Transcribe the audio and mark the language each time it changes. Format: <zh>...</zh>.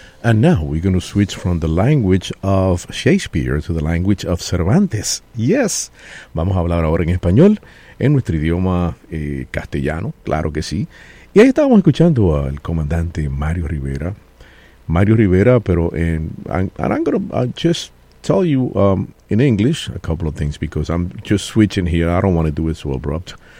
<en>And now we're going to switch from the language of Shakespeare to the language of Cervantes.</en> <es>Yes, vamos a hablar ahora en español, en nuestro idioma castellano, claro que sí. Y ahí estábamos escuchando al comandante Mario Rivera.</es> <en>Mario Rivera,</en> <es>pero en,</es> <en>I'm going to just tell you in English a couple of things because I'm just switching here. I don't want to do it so abrupt.</en>